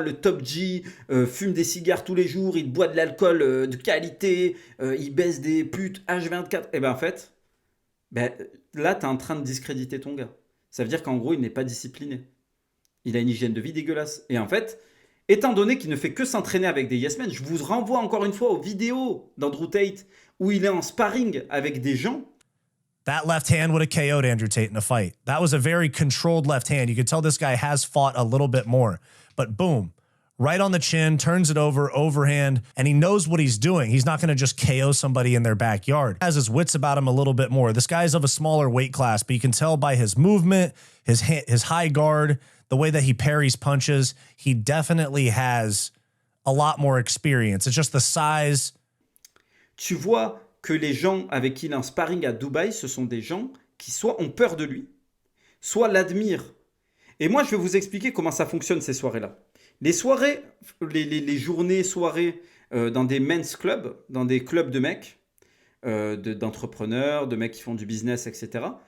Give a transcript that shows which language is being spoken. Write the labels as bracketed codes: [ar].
[fr] Le Top G fume des cigares tous les jours, il boit de l'alcool de qualité, il baisse des putes H24. » Et ben en fait, là tu es en train de discréditer ton gars. Ça veut dire qu'en gros il n'est pas discipliné. Il a une hygiène de vie dégueulasse. Et en fait, étant donné qu'il ne fait que s'entraîner avec des yes men, je vous renvoie encore une fois aux vidéos d'Andrew Tate où il est en sparring avec des gens. [en] That left hand would have KO'd Andrew Tate in a fight. That was a very controlled left hand. You could tell this guy has fought a little bit more. But boom, right on the chin, turns it over, overhand, and he knows what he's doing. He's not going to just KO somebody in their backyard. He has his wits about him a little bit more. This guy's of a smaller weight class, but you can tell by his movement, his high guard, the way that he parries punches, he definitely has a lot more experience. It's just the size. [fr] Tu vois que les gens avec qui il est en sparring à Dubaï, ce sont des gens qui soit ont peur de lui, soit l'admirent. Et moi, je vais vous expliquer comment ça fonctionne ces soirées-là. Les soirées, les journées, soirées dans des men's clubs, dans des clubs de mecs, d'entrepreneurs, de mecs qui font du business, etc.